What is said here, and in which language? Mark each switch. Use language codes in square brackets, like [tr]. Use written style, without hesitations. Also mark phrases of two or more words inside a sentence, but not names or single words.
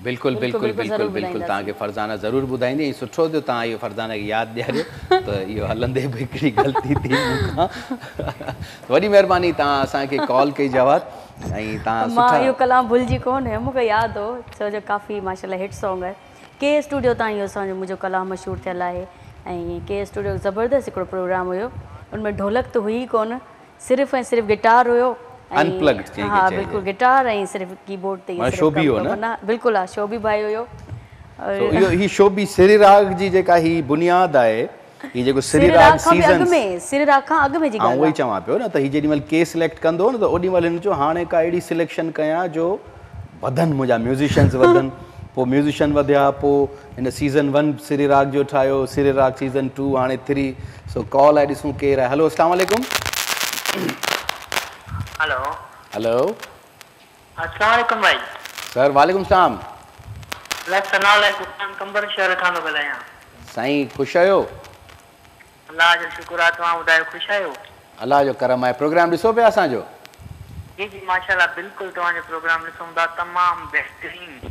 [sd] बिल्कुलु बिल्कुलु बिल्कुलु बिल्कुलु तव्हांखे फरज़ाना ज़रूरु ॿुधाईंदी ऐं सुठो थियो तव्हां इहो फरज़ाना खे यादि ॾियारियो त इहो हलंदे बि हिकिड़ी ग़लती थी मूंखां वॾी महिरबानी तव्हां असांखे कॉल कई जवाब ऐं तव्हां मां इहो कलाम भुलिजी कोन्हे मूंखे यादि हो छो जो काफ़ी माशाल्लाह [en] hit song [sd] आहे के स्टूडियो तां इहो असांजो मुंहिंजो कलाम मशहूरु थियल आहे ऐं के स्टूडियो ज़बरदस्त हिकिड़ो प्रोग्राम हुयो उनमें ढोलक त हुई कोन सिर्फ़ु ऐं सिर्फ़ु गिटार हुयो अनप्लग्ड हाँ बिल्कुल गिटार ऐं सिर्फ़ु कीबोर्ड ते शोभी हो न बिल्कुल हा शोभी भाई हुयो इहो ही शोभी सिरी राग जी जेका ही बुनियाद आहे ही जेको सिरी राग सीज़न सिरी राग खां अॻु में जी ॻाल्हि उहो ई चवां पियो न त ही जेॾीमहिल के सिलेक्ट कंदो न त ओॾीमहिल हिन चयो हाणे का अहिड़ी सिलेक्शन कयां जो वधनि मुंहिंजा म्यूज़िशियन्स वधनि पोइ म्यूज़िशियन वधिया पोइ हिन सीज़न 1 सिरी राग जो ठाहियो सिरी राग सीज़न 2 हाणे 3 सो कॉल आहे ॾिसूं केरु आहे हेलो [ar] السلام عليكم [sd] हेलो हेलो [ar] السلام عليكم भाई सर وعليكم السلام [sd] कंबर शहर खां थो ॻाल्हायां साईं ख़ुशि आहियो अल्लाह जो शुक्र आहे तव्हां ॿुधायो ख़ुशि आहियो अल्लाह जो करम आहे प्रोग्राम ॾिसो पिया असांजो जी जी माशाल्लाह बिल्कुलु तव्हांजो प्रोग्राम ॾिसूं था तमामु बहितरीन